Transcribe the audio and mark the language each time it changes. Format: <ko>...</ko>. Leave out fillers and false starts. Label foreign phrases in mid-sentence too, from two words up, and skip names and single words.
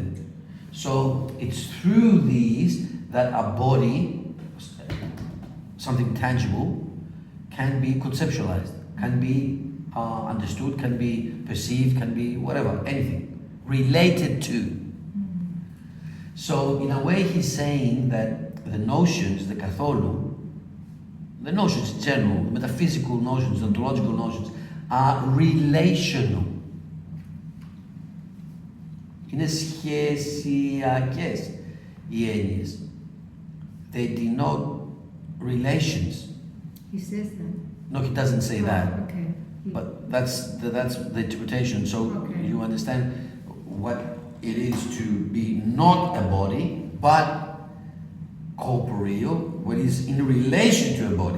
<en>So it's through these that a body, something tangible, can be conceptualized, can be understood, can be perceived, can be whatever, anything related to. So in a way he's saying that the notions, the καθόλου, the notions in general, the metaphysical notions, the ontological notions, are relational.</en> <el>Είναι σχεσιακές οι έννοιες.</el> <en>They denote relations. He says that. No, he doesn't say that. Okay. But that's the interpretation. So you understand what it is to be not a body, but corporeal, what is in relation to a body.</en>